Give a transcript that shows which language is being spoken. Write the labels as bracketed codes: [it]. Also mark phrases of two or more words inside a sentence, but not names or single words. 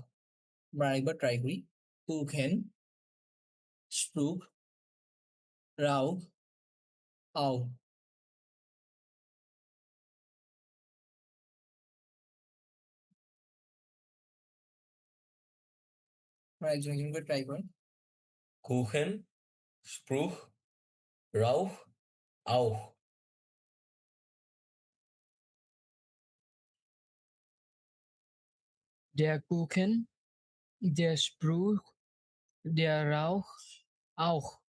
[bn] আমরা আরেকবার ট্রাই করি। [de] Kuchen, Spruch, Rauch, auch. [bn] আপনারা একজন একজন করে ট্রাই করেন। [de] Kuchen, Spruch, Rauch, Auch. Der Kuchen, der Spruch, der Rauch, auch.